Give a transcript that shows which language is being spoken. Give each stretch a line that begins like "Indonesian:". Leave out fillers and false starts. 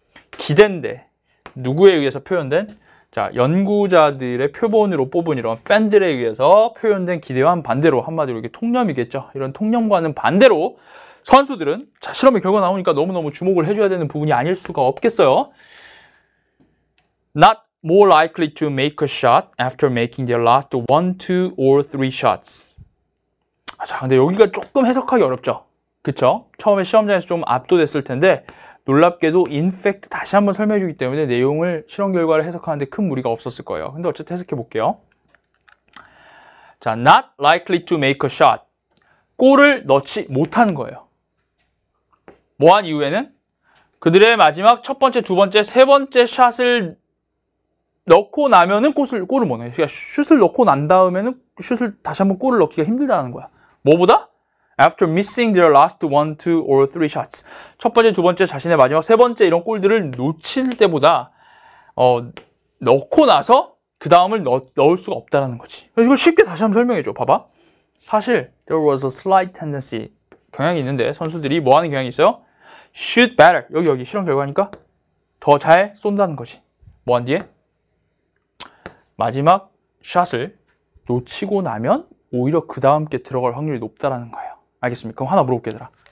Korean: 기대인데 누구에 의해서 표현된? 자, 연구자들의 표본으로 뽑은 이런 팬들에 의해서 표현된 기대와는 반대로, 한마디로 이게 통념이겠죠. 이런 통념과는 반대로 선수들은, 자, 실험의 결과 나오니까 너무너무 주목을 해줘야 되는 부분이 아닐 수가 없겠어요.
English: Not more likely to make a shot after making their last 1, 2, or 3 shots.
Korean: 자, 근데 여기가 조금 해석하기 어렵죠. 그쵸? 처음에 시험장에서 좀 압도됐을 텐데 놀랍게도
English: in fact
Korean: 다시 한번 설명해 주기 때문에 내용을, 실험 결과를 해석하는데 큰 무리가 없었을 거예요. 근데 어쨌든 해석해 볼게요. 자,
English: not likely to make a shot.
Korean: 골을 넣지 못하는 거예요. 뭐한 이후에는 그들의 마지막 첫 번째, 두 번째, 세 번째 샷을 넣고 나면은 골을 못 넣어요. 그러니까 슛을 넣고 난 다음에는 슛을 다시 한번 골을 넣기가 힘들다는 거야. 뭐보다?
English: After missing their last 1, 2, or 3 shots.
Korean: 첫 번째, 두 번째, 자신의 마지막 세 번째 이런 골들을 놓칠 때보다 넣고 나서 그 다음을 넣을 수가 없다는 거지. 그래서 이걸 쉽게 다시 한번 설명해 줘. 봐봐. 사실
English: there was a slight tendency.
Korean: 경향이 있는데 선수들이 뭐 하는 경향이 있어요?
English: shoot better.
Korean: 여기 실험 결과니까 더 잘 쏜다는 거지. 뭐 한 뒤에? 마지막 샷을 놓치고 나면 오히려 그 다음 게 들어갈 확률이 높다라는 거예요. 알겠습니까? 그럼 하나 물어볼게, 얘들아.